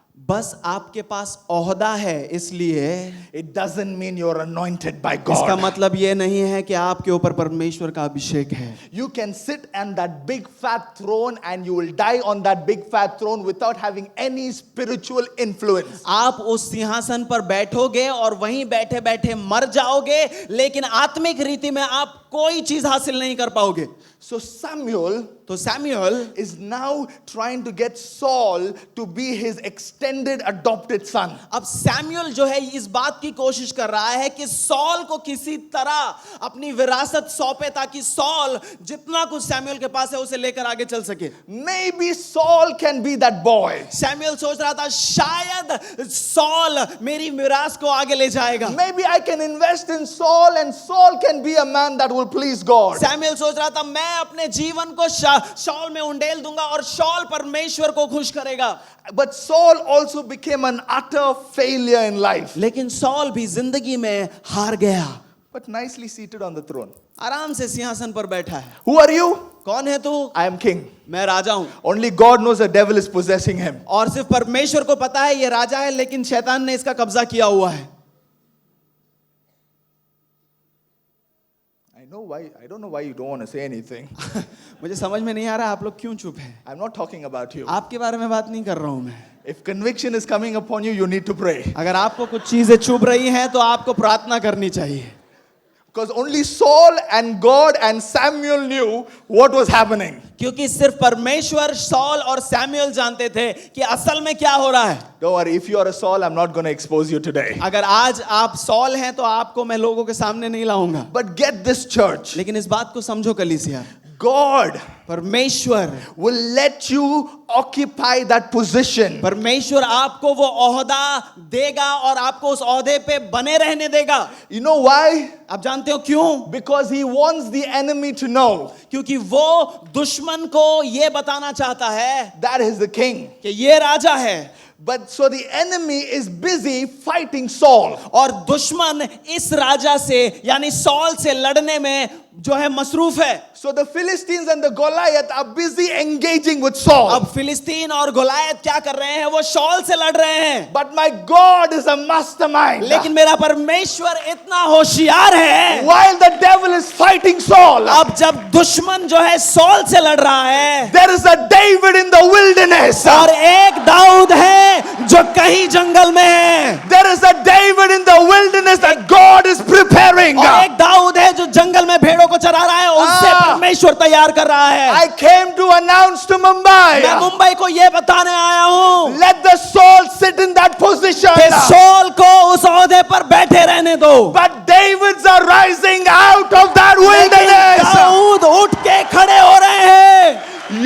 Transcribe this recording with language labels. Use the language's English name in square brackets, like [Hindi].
[Hindi] बस आपके पास ओहदा है इसलिए [English] it doesn't mean you're anointed by [Hindi] इसका [English] God. [Hindi] मतलब ये नहीं है कि आपके ऊपर परमेश्वर का अभिषेक है। [English] You can sit on that big fat throne and you will die on that big fat throne without having any spiritual influence. [Hindi] आप उस सिंहासन पर बैठोगे और वहीं बैठे बैठे मर जाओगे, लेकिन आत्मिक रीति में आप कोई चीज हासिल नहीं कर पाओगे। [English] So Samuel [Hindi] तो Samuel [English] is now trying to get Saul to be his extended adopted son. [Hindi] अब सैमुअल जो है इस बात की कोशिश कर रहा है कि सॉल को किसी तरह अपनी विरासत सौंपे, ताकि सॉल जितना कुछ सैमुअल के पास है उसे लेकर आगे चल सके। [English] Maybe Saul can be that boy. [Hindi] Samuel सोच रहा था शायद सॉल मेरी विरासत को आगे ले जाएगा। [English] Maybe I can invest in Saul and Saul can be a man that will please God. [Hindi] Samuel सोच रहा था मैं अपने जीवन को शॉल में उंडेल दूंगा और शॉल परमेश्वर को खुश करेगा। [English] But Saul also became an utter failure in life. [Hindi] लेकिन सॉल भी जिंदगी में हार गया। [English] But nicely seated on the throne. [Hindi] आराम से सिंहासन पर बैठा है। [English] Who are you? [Hindi] कौन है तू? [English] I am king. [Hindi] मैं राजा हूं। [English] Only God knows the devil is possessing him. [Hindi] और सिर्फ परमेश्वर को पता है ये राजा है, लेकिन शैतान ने इसका कब्जा किया हुआ है। [English] I don't know why you don't want to say anything. [Hindi] मुझे समझ में नहीं आ रहा आप लोग क्यों चुप हैं। [English] I'm not talking about you. [Hindi] आपके बारे में बात नहीं कर रहा हूं मैं। [English] If conviction is coming upon you, you need to pray. [Hindi] अगर आपको कुछ चीजें चुभ रही हैं तो आपको प्रार्थना करनी चाहिए। [English] Because only Saul and God and Samuel knew what was happening. [Hindi] क्योंकि सिर्फ परमेश्वर, सॉल और सैमुअल जानते थे कि असल में क्या हो रहा है। [English] Don't worry, if you are a Saul, I'm not going to expose you today. [Hindi] अगर आज आप सॉल हैं तो आपको मैं लोगों के सामने नहीं लाऊंगा। [English] But get this, church. [Hindi] लेकिन इस बात को समझो कलीसिया, [English] God [Hindi] परमेश्वर [English] will let you occupy that position. [Hindi] परमेश्वर आपको वो ओहदा देगा और आपको उस ओहदे पे बने रहने देगा। [English] You know why? [Hindi] आप जानते हो क्यों? [English] Because he wants the enemy to know [Hindi] क्योंकि वो दुश्मन को ये बताना चाहता है [English] that is the king. [Hindi] कि ये राजा है। [English] But so the enemy is busy fighting Saul. [Hindi] और दुश्मन इस राजा से यानी सॉल से लड़ने में जो है मसरूफ है। [English] So the Philistines and the Goliath are busy engaging with Saul. [Hindi] अब फिलिस्तीन और गोलायत क्या कर रहे हैं? वो शॉल से लड़ रहे हैं। [English] But my God is a mastermind. [Hindi] लेकिन मेरा परमेश्वर इतना होशियार है। [English] While the devil is fighting Saul, [Hindi] अब जब दुश्मन जो है सॉल से लड़ रहा है, [English] there is a David in the wilderness. [Hindi] और एक दाऊद है जो कहीं जंगल में है। [English] There is a David in the wilderness that God is preparing. [Hindi] और एक दाऊद है जो जंगल में भेड़ों को चरा रहा है, उससे परमेश्वर तैयार कर रहा है। [English] I came to announce to Mumbai, [Hindi] मैं मुंबई को ये बताने आया हूँ [English] let the Saul sit in that position. [Hindi] कि सॉल को उस ओहदे पर बैठे रहने दो। [English] But Davids are rising out of that wilderness. [Hindi] Dawood उठ के खड़े हो रहे हैं।